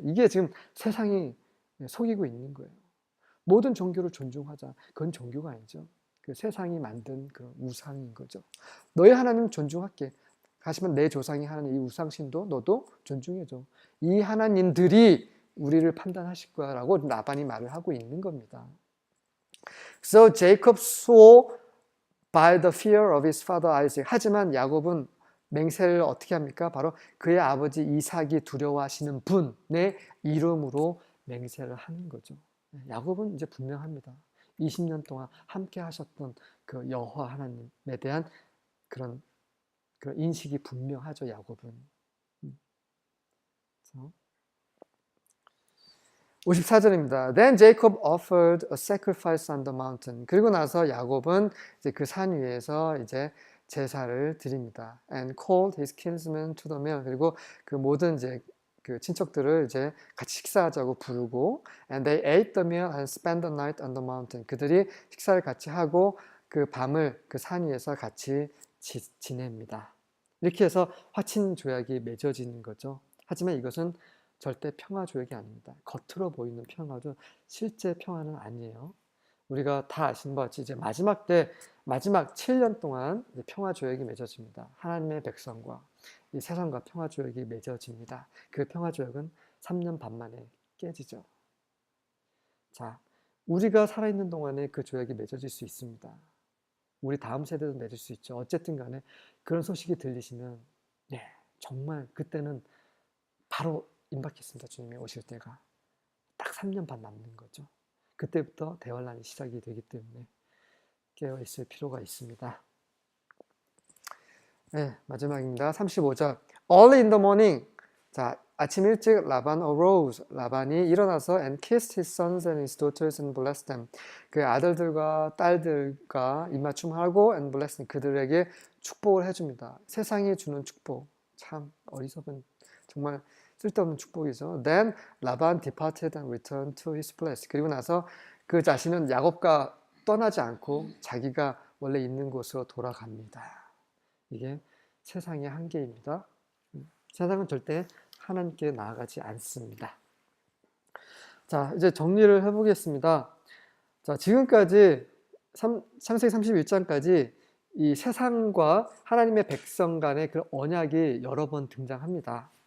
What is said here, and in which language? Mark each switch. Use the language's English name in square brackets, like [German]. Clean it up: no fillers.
[Korean] 이게 지금 세상이 속이고 있는 거예요. 모든 종교를 존중하자. 그건 종교가 아니죠. 그 세상이 만든 그런 우상인 거죠. 너의 하나님 존중할게. 하지만 내 조상이 하는 이 우상신도 너도 존중해줘. 이 하나님들이 우리를 판단하실 거야라고 라반이 말을 하고 있는 겁니다. [English] So Jacob swore by the fear of his father Isaac. [Korean] 하지만 야곱은 맹세를 어떻게 합니까? 바로 그의 아버지 이삭이 두려워하시는 분의 이름으로 맹세를 하는 거죠. 야곱은 이제 분명합니다. 20년 동안 함께 하셨던 그 여호와 하나님에 대한 그런 인식이 분명하죠, 야곱은. 54절입니다. [English] Then Jacob offered a sacrifice on the mountain. [Korean] 그리고 나서 야곱은 이제 그 산 위에서 이제 제사를 드립니다. [English] And called his kinsmen to the meal. [Korean] 그리고 그 모든 이제 그 친척들을 이제 같이 식사하자고 부르고, [English] and they ate the meal and spent the night on the mountain. [Korean] 그들이 식사를 같이 하고 그 밤을 그 산 위에서 같이 지냅니다. 이렇게 해서 화친 조약이 맺어지는 거죠. 하지만 이것은 절대 평화 조약이 아닙니다. 겉으로 보이는 평화도 실제 평화는 아니에요. 우리가 다 아시는 것 같이 이제 마지막 7년 동안 평화 조약이 맺어집니다. 하나님의 백성과 이 세상과 평화 조약이 맺어집니다. 그 평화 조약은 3년 반 만에 깨지죠. 자, 우리가 살아있는 동안에 그 조약이 맺어질 수 있습니다. 우리 다음 세대도 맺을 수 있죠. 어쨌든 간에 그런 소식이 들리시면 네, 정말 그때는 바로 임박했습니다. 주님이 오실 때가. 딱 3년 반 남는 거죠. 그때부터 대환란이 시작이 되기 때문에 깨어 있을 필요가 있습니다. 네, 마지막입니다. 35절. [English] Early in the morning. [Korean] 자, 아침 일찍 라반 [English] arose. [Korean] 라반이 일어나서 [English] and kissed his sons and his daughters and blessed them. [Korean] 그 아들들과 딸들과 입맞춤하고 [English] and blessed them. [Korean] 그들에게 축복을 해줍니다. 세상이 주는 축복. 참 어리석은 정말 쓸데없는 축복이죠. [English] Then 라반 departed and returned to his place. [Korean] 그리고 나서 그 자신은 야곱과 떠나지 않고 자기가 원래 있는 곳으로 돌아갑니다. 이게 세상의 한계입니다. 세상은 절대 하나님께 나아가지 않습니다. 자, 이제 정리를 해보겠습니다. 자, 지금까지 창세기 31장까지 이 세상과 하나님의 백성 간의 그 언약이 여러 번 등장합니다.